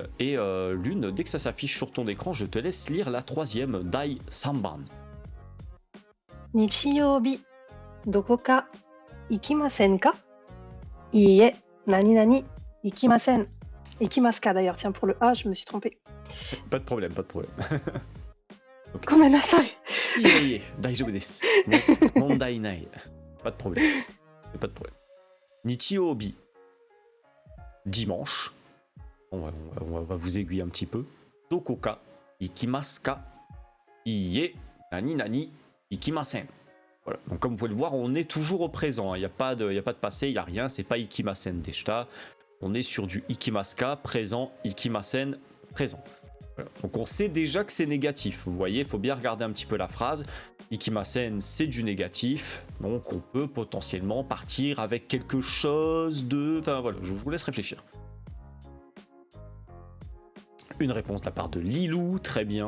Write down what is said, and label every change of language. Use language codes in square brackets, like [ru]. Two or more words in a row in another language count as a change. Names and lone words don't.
[fr] Et Lune, dès que ça s'affiche sur ton écran, je te laisse lire la troisième, [ja] 第三番. 日曜日、どこか行きませんか? いいえ、なになに、行きません. 行きますか [fr] d'ailleurs, tiens, pour le A, je me suis trompé. Pas de problème, pas de problème. [ja] Okay. Gomenasai. いいえ、大丈夫です. 問題ない. [fr] Pas de problème. Pas de problème. [ja] Nichiyoubi. [fr] Dimanche, on va vous aiguiller un petit peu. [ja] どこか、行きますか? Iie, なになに、行きません. [fr] Voilà. Donc comme vous pouvez le voir, on est toujours au présent. Il n'y a pas de passé, il n'y a rien. C'est pas [ja] 行きませんでした. [fr] On est sur du [ja] 行きますか, [fr] présent, ikimasen, présent. Voilà. Donc on sait déjà que c'est négatif. Vous voyez, il faut bien regarder un petit peu la phrase. Ikimasen, c'est du négatif. Donc on peut potentiellement partir avec quelque chose de... Enfin voilà, je vous laisse réfléchir. Une réponse de la part de Lilou, très bien.